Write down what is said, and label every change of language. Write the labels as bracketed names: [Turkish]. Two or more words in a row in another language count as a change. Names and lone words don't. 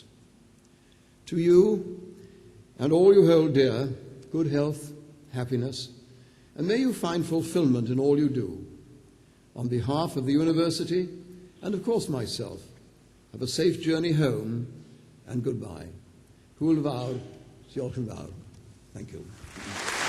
[English] To you and all you hold dear, good health, happiness, and may you find fulfillment in all you do. On behalf of the university and, of course, myself, have a safe journey home and goodbye. [Welsh] Hwyl fawr, diolch yn fawr. [English] Thank you.